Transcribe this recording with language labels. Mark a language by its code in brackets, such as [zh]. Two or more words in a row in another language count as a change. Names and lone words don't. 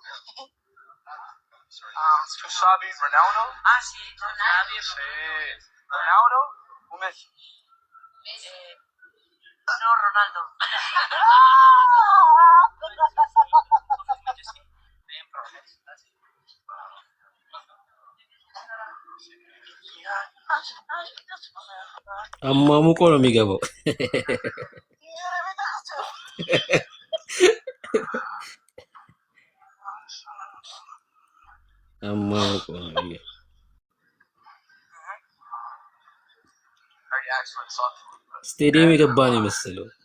[es] ¿Tú sabes Ronaldo? Sí, Ronaldo. Sí. ¿Ronaldo o Messi? No, Ronaldo. [am] አሟሙቆ ነው የሚገባው። አሟሙቆ ነው። ስቴዲየም የገባ ነው የመሰለው።